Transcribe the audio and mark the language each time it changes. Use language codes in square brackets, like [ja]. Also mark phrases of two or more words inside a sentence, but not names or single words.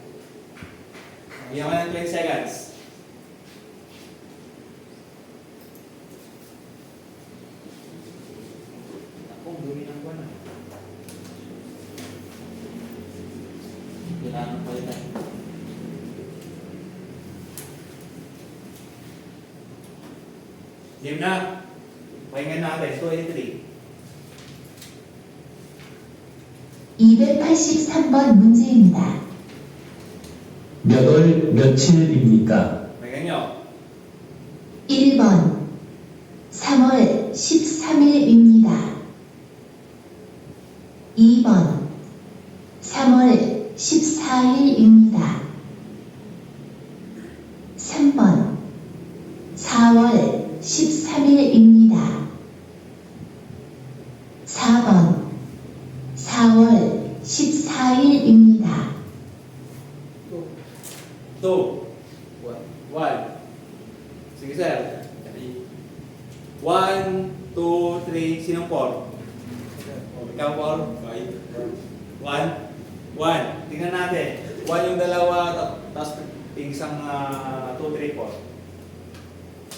[tl] Bigyan ko ng 20 seconds. Naku, dumi ng buwan ah. Kailangan ko yun. Game na. Pahingan natin. 23. [ko] 283번 문제입니다. 몇 월 며칠입니까? [tl] Pahingan nyo. [ko] 1번 3월 13일입니다. 2번 3월 14일입니다. 3번 4월 13일입니다. 4번 4월 14일입니다. [tl] 2. 1. Sige sir. 1, 2, 3. Sinong 4? Ikaw 4? 1. 1. Tingnan natin. 1 yung dalawa, tapos isang 2, 3, 4.